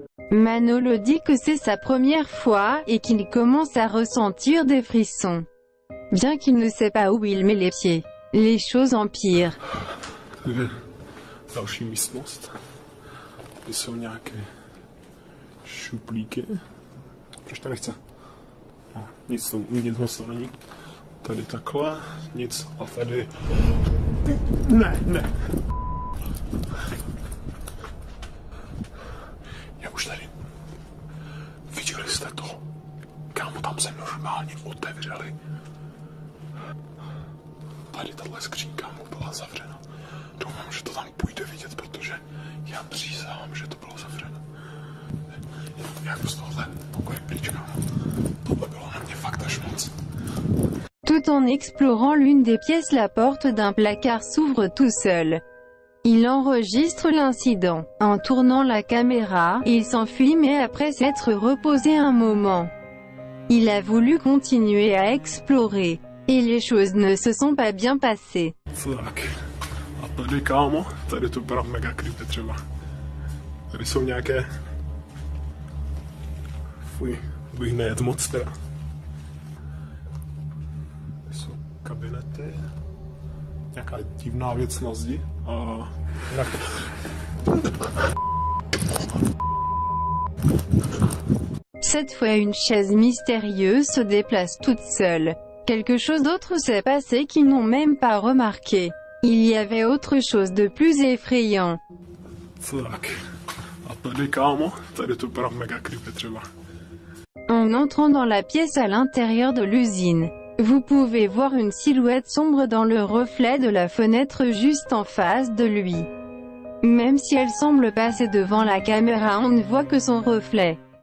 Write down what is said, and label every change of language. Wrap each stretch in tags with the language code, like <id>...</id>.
<fr>Manolo dit que c'est sa première fois, et qu'il commence à ressentir des frissons. Bien qu'il ne sait pas où il met les pieds, les choses empirent.</fr> <cs>Tady je další místnost. Tady jsou nějaké šuplíky. Proč to nechce? No, nic moc to není. Tady takhle, nic a tady... Ne. Je už tady. Viděli jste to? Kámo, tam se normálně otevřeli. Tady tahle skřínka mu byla zavřena. Doufám, že to tam půjde vidět, protože já přísahám, že to bylo zavřeno. Jak z tohle pokoje pryč, kámo. Tohle bylo na mě fakt až moc.</cs> <fr>Tout en explorant l'une des pièces, la porte d'un placard s'ouvre tout seul. Il enregistre l'incident. En tournant la caméra, il s'enfuit mais après s'être reposé un moment. Il a voulu continuer à explorer. Et les choses ne se sont pas bien passées.</fr> <cs>Tak. A tady, kámo, tady to byla mega creepy třeba. Tady jsou nějaké... Fuj, bych nejet moc teda. Tady jsou kabinety. Nějaká divná věc na zdi. A...</cs> <fr>Cette fois une chaise mystérieuse se déplace toute seule. Quelque chose d'autre s'est passé qu'ils n'ont même pas remarqué. Il y avait autre chose de plus effrayant.</fr> <cs>Tak. A tady, kámo, tady to byla mega creepy třeba.</cs> <fr>En entrant dans la pièce à l'intérieur de l'usine, vous pouvez voir une silhouette sombre dans le reflet de la fenêtre juste en face de lui. Même si elle semble passer devant la caméra, on ne voit que son reflet.</fr>